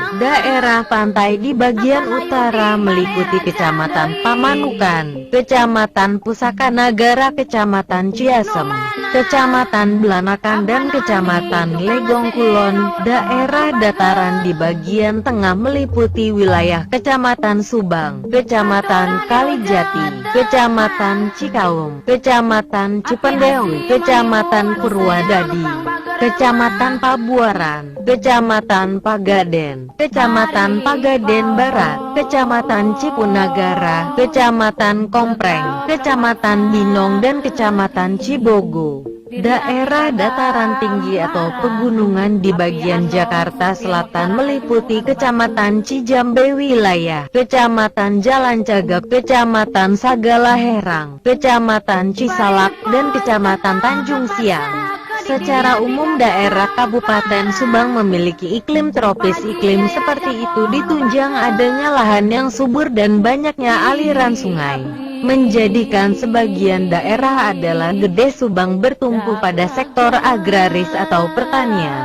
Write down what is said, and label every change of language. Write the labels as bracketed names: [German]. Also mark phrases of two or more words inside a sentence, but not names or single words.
[Indonesian] Daerah pantai di bagian utara meliputi Kecamatan Pamanukan, Kecamatan Pusaka Nagara, Kecamatan Ciasem, Kecamatan Belanakan dan Kecamatan Legong Kulon. Daerah dataran di bagian tengah meliputi wilayah Kecamatan Subang, Kecamatan Kalijati, Kecamatan Cikaung, Kecamatan Cipendewi, Kecamatan Purwadadi, Kecamatan Pabuaran, Kecamatan Pagaden, Kecamatan Pagaden Barat, Kecamatan Cipunagara, Kecamatan Kompreng, Kecamatan Binong dan Kecamatan Cibogo. Daerah dataran tinggi atau pegunungan di bagian Jakarta Selatan meliputi Kecamatan Cijambe wilayah, Kecamatan Jalan Cagak, Kecamatan Sagala Herang, Kecamatan Cisalak, dan Kecamatan Tanjung Siang. Secara umum daerah Kabupaten Subang memiliki iklim tropis. Iklim seperti itu ditunjang adanya lahan yang subur dan banyaknya aliran sungai, menjadikan sebagian daerah adalah Gede Subang bertumpu pada sektor agraris atau pertanian.